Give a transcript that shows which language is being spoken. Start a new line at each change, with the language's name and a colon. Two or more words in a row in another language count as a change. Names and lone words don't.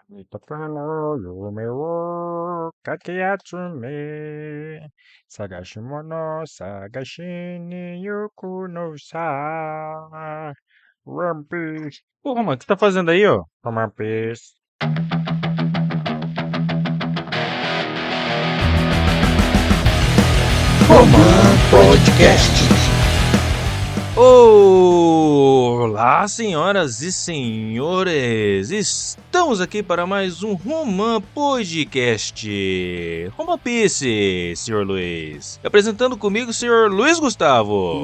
Japanese: イタフノ 夢を かき集め 探し物 探しに 行くのさ One Piece.
Portuguese: Porra, mano, o que você tá fazendo aí, ó? One Piece. Roman Podcast. Olá, senhoras e senhores! Estamos aqui para mais um Roman Podcast. Roman Piece, senhor Luiz. Apresentando comigo o senhor Luiz Gustavo.